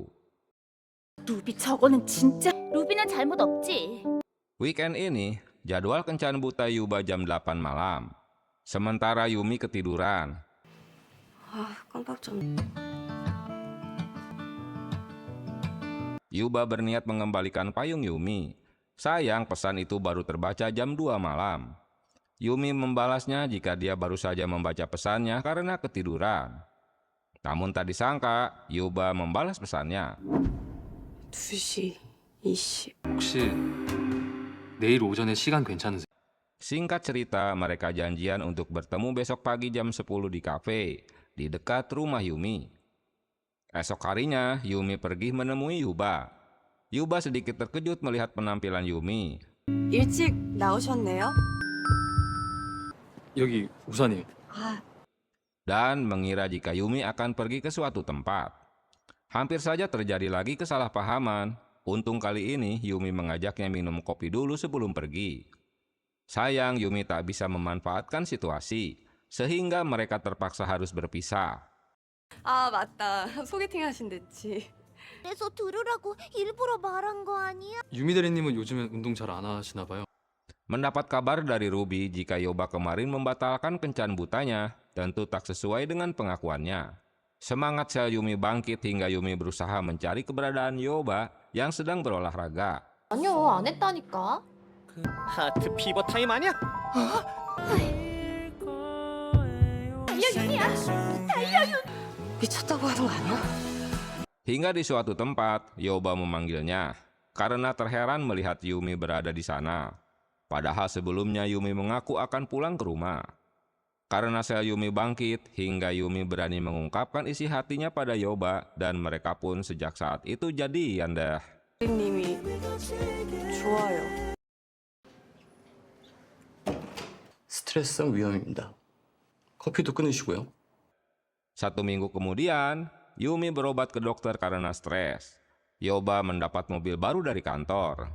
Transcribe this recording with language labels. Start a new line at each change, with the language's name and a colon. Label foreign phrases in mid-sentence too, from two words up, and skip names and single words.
Korean: 루비 저거는 진짜 루비는 잘못 없지.
Indonesian: Weekend ini, jadwal kencan buta Yuba jam 8 malam. Sementara Yumi ketiduran.
Korean: 아, 깜빡 좀.
Indonesian: Yuba berniat mengembalikan payung Yumi. Sayang, pesan itu baru terbaca jam 2 malam. Yumi membalasnya jika dia baru saja membaca pesannya karena ketiduran. Namun tak disangka, Yuba membalas pesannya.
Korean: 2시 20. 혹시 내일 오전에 시간 괜찮으세요?
Indonesian: Singkat cerita, mereka janjian untuk bertemu besok pagi jam 10 di kafe di dekat rumah Yumi. Esok harinya, Yumi pergi menemui Yuba. Yuba sedikit terkejut melihat penampilan Yumi.
Korean: 일찍 나오셨네요. 여기 우산이에요. 아,
Indonesian: Dan mengira jika Yumi akan pergi ke suatu tempat. Hampir saja terjadi lagi kesalahpahaman. Untung kali ini Yumi mengajaknya minum kopi dulu sebelum pergi. Sayang, Yumi tak bisa memanfaatkan situasi, sehingga mereka terpaksa harus berpisah.
Korean: 아, 맞다. 소개팅 하신댔지. 그래서 들으라고 일부러 말한 거 아니야? 유미 대리님은 요즘엔 운동 잘 안 하시나 봐요.
Indonesian: Mendapat kabar dari Ruby jika Yoba kemarin membatalkan kencan butanya, tentu tak sesuai dengan pengakuannya. Semangat sel Yumi bangkit hingga Yumi berusaha mencari keberadaan Yoba yang sedang berolahraga.
Korean: 아니요, 안 했다니까. 하트 피버 타임 아니야? 미쳤다고 하는 거 아니야?
Indonesian: Hingga di suatu tempat, Yoba memanggilnya karena terheran melihat Yumi berada di sana. Padahal sebelumnya Yumi mengaku akan pulang ke rumah. Karena sel Yumi bangkit, hingga Yumi berani mengungkapkan isi hatinya pada Yoba dan mereka pun sejak saat itu jadian deh.
Korean: 님이 좋아요. 스트레스성 위염입니다. 커피도 끊으시고요.
Indonesian: 1 minggu kemudian, Yumi berobat ke dokter karena stres. Yoba mendapat mobil baru dari kantor.